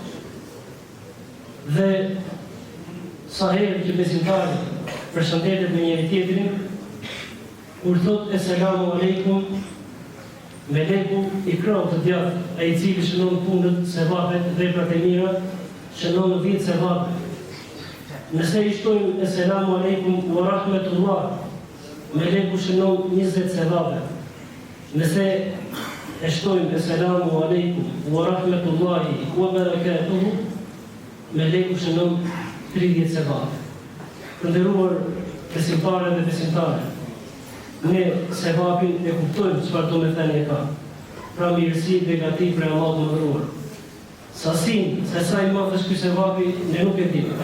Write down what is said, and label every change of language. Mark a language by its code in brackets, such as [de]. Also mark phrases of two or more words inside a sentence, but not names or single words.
[sq] Dhe sa herë që besimtari përshëndetet me njëri tjetrin, kur thot [ar] السلام عليكم, [sq] meleku i krau të djathtë, ai i cili shënon punët, sevapet, veprat e mira, shënon 10 sevape. Nëse i shtojmë [ar] السلام عليكم ورحمة الله, [sq] meleku shënon 20 sevape. Nëse e shtojmë [ar] السلام عليكم ورحمة الله وبركاته, [sq] meleku shënon 30 sevape. Të nderuar besimtarë dhe besimtare, ne sevapin e kuptojmë çfarë do me thënë e ka. Pra mirësi, begati për Allahut të mëdhëruar. Sasin, se sa i madh është ky sevapi, ne nuk e dimë.